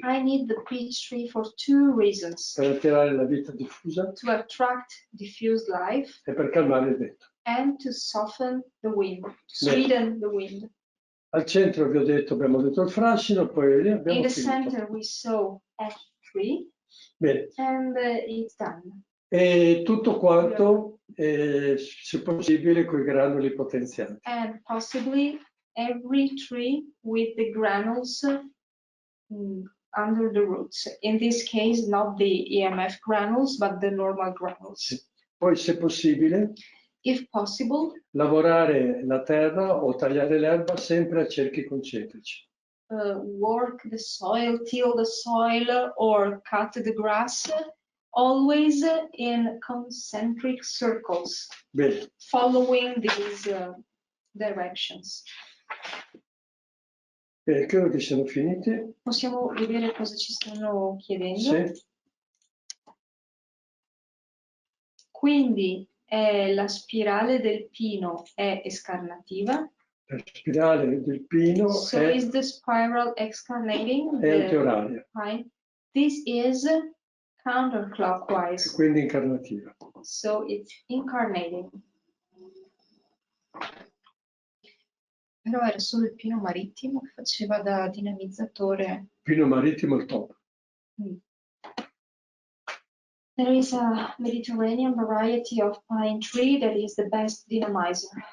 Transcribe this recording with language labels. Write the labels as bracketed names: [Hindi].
[English] I need the peach tree for two reasons. [Italian] Per attirare la vita diffusa. [English] To attract diffused life. [Italian] E per calmare il vento. [English] And to soften the wind, to sweeten the wind. [Italian] Al centro vi ho detto, abbiamo detto il frassino, poi lì abbiamo [English] In the [Italian] finito. [English] center we saw a tree. [Italian] Bene. [English] And it's done. [Italian] E tutto quanto, se possibile, con i granuli potenzianti. [English] And possibly every tree with the granules under the roots. In this case, not the EMF granules, but the normal granules. [Italian] Sì. Poi, se possibile, [English] if possible, [Italian] lavorare la terra o tagliare l'erba sempre a cerchi concentrici. [English] Work the soil, till the soil, or cut the grass, always in concentric circles. [Italian] Bene. [English] Following these directions. [Italian] Credo che siano finiti. Possiamo vedere cosa ci stanno chiedendo? Sì. Quindi la spirale del pino è escarnativa. La spirale del pino [English] so is the spiral excarnating? [Italian] È antioraria. [English] This is counterclockwise. [Italian] Quindi incarnativa. [English] So it's incarnating. [Italian] Però era solo il pino marittimo che faceva da dinamizzatore. Pino marittimo il top. [English] There is a Mediterranean variety of pine tree that is the best dynamizer.